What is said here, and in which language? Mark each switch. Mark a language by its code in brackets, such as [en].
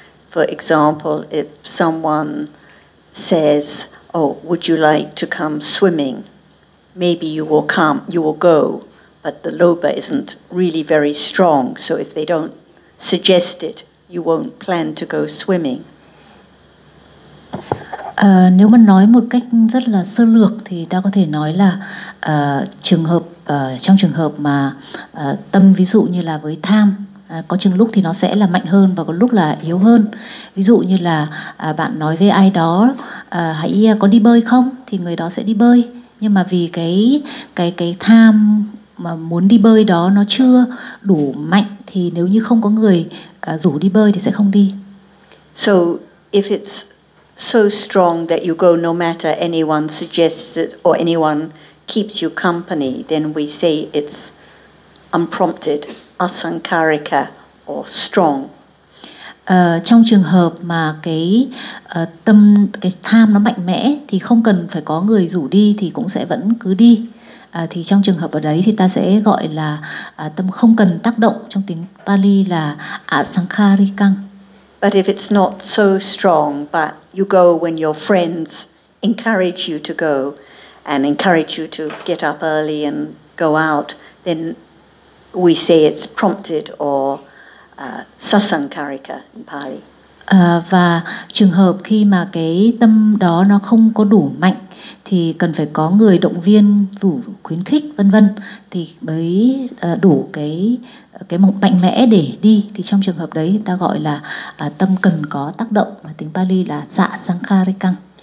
[en] For example, if someone says, oh, would you like to come swimming? Maybe you will come, you will go, but the lobha isn't really very strong, so if they don't suggest it, you won't plan to go swimming. [vi] Nếu mà nói một cách rất là sơ lược thì ta có thể nói là trường hợp trong trường hợp mà tâm ví dụ như là với tham, có chừng lúc thì nó sẽ là mạnh hơn và có lúc là yếu hơn. Ví dụ như là bạn nói với ai đó hãy có đi bơi không, thì người đó sẽ đi bơi, nhưng mà vì cái tham mà muốn đi bơi đó nó chưa đủ mạnh thì nếu như không có người rủ đi bơi thì sẽ không đi. [en] So if it's so strong that you go no matter anyone suggests it or anyone keeps you company, then we say it's unprompted, asankarika, or strong. [vi] Trong trường hợp mà tâm cái tham nó mạnh mẽ thì không cần phải có người rủ đi thì cũng sẽ vẫn cứ đi. Thì trong trường hợp ở đấy thì ta sẽ gọi là tâm không cần tác động, trong tiếng Pali là asankarikang. [en] But if it's not so strong, but you go when your friends encourage you to go and encourage you to get up early and go out, then we say it's prompted or sasankarika in Pali. [vi] Và trường hợp khi mà cái tâm đó nó không có đủ mạnh thì cần phải có người động viên, rủ khuyến khích vân vân thì mới đủ cái mạnh mẽ để đi, thì trong trường hợp đấy thì ta gọi là tâm cần có tác động, mà tiếng Pali là sa sankharikang.